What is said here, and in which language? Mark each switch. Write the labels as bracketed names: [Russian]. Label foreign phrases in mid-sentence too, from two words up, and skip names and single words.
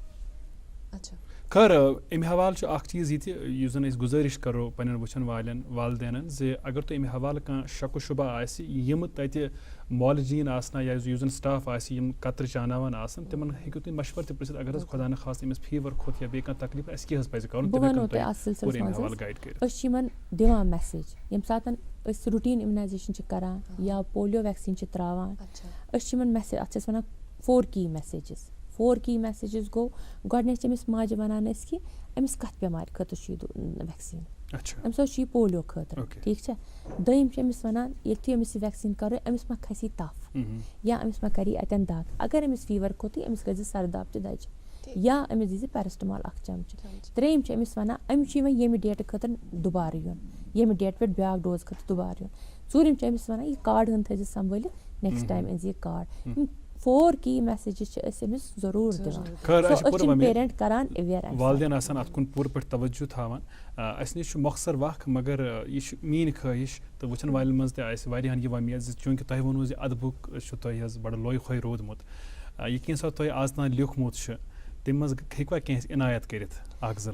[Kashmiri] خٲر امہِ حوالہٕ چھُ اکھ چیٖز یہِ تہِ یُس زن أسۍ گُزٲرِش کرو پننٮ۪ن وٕچھن والٮ۪ن والدینن زِ اگر تۄہہِ امہِ حوالہٕ کانٛہہ شک و شُبہ آسہِ یِم تتہِ مولجیٖن آسنا یا یُس زن سٹاف آسہِ یِم قطرٕ چاناوان آسن تِمن ہیٚکِو تُہۍ مشور تہِ پرژھِتھ اگر حظ خۄدا نہ خاستہٕ أمِس فیور کھوٚت یا بیٚیہِ کانٛہہ تکلیٖف اَسہِ کیٛاہ حظ پزِ کرُن بہٕ ونو تۄہہِ اتھ سلسلس منٛز أسۍ چھِ یِمن دِوان میسیج ییٚمہِ ساتہٕ أسۍ [English] routine immunization [Kashmiri] چھِ کران یا [English] polio vaccine [Kashmiri] چھِ تراوان أسۍ چھِ یِمن میسیج اتھ چھِ أسۍ ونان 4 [English] key messages [Kashmiri] 4 [English] key messages [Kashmiri] گوٚو گۄڈٕنیتھ چھِ أمِس ماجہِ ونان أسۍ کہِ أمِس کتھ بٮ۪مارِ خٲطرٕ چھُ یہِ ویکسیٖن أمِس حظ چھُ یہِ پولیو خٲطرٕ ٹھیٖک چھا دوٚیِم چھِ أمِس ونان ییٚلہِ أمِس یہِ ویکسیٖن کرو أمِس ما کھسی تپھ یا أمِس ما کری اتٮ۪ن دگ اگر أمِس فیور کھوٚتٕے أمِس کٔرزِ سرداب تہِ دَجہِ یا أمِس دیٖزِ پیرسٹمال اکھ چمچہٕ ترٛیٚیِم چھِ أمِس ونان أمِس چھُ یِوان ییٚمہِ ڈیٹہٕ خٲطرٕ دُبارٕ یُن ییٚمہِ ڈیٹہٕ پٮ۪ٹھ بیاکھ ڈوز خٲطرٕ دُبارٕ یُن ژوٗرِم چھِ أمِس ونان یہِ کارڈ ہن تھٲیزِ سمبٲلِتھ [English] next time [Kashmiri] أنزِ یہِ کارڈ 4 [English] key messages [Kashmiri] چھِ أسۍ أمِس ضروٗر دِوان أسۍ چھِ پیرنٹ کران اویر والدین آسان اتھ کُن پوٗرٕ پٲٹھۍ توجہ تھاوان اسہِ نِش چھُ مۄخصر وقت مگر یہِ چھُ میٲنۍ خٲہِش تہٕ وٕچھن والٮ۪ن منٛز تہِ آسہِ واریاہن یہِ وۄمید زِ چوٗنٛکہِ تۄہہِ ووٚنوٕ زِ ادبُک چھُ تۄہہِ حظ بڑٕ لوے خۄے روٗدمُت یہِ کینٛژھا تۄہہِ آز تام لیوٗکھمُت چھُ تمہِ منٛز ہیٚکوا کینٛہہ عنایت کٔرِتھ اکھ زٕ